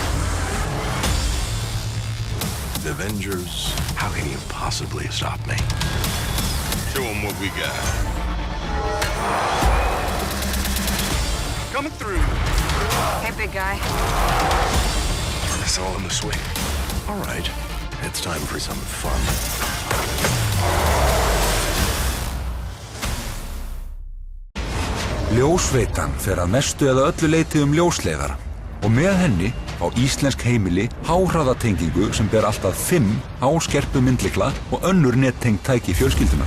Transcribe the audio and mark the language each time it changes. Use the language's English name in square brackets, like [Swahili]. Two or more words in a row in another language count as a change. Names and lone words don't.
[English] The Avengers, how can you possibly stop me? Show them what we got. Coming through. Hey, big guy. It's all in the swing. All right, it's time for some fun. [Icelandic] Ljósveitan fer að mestu eða öllu leyti ljósleiðara og með henni á íslensk heimili háhraðatengingu sem ber allt að 5 háskerpu myndlykla og önnur nettengd tæki fjölskyldunar.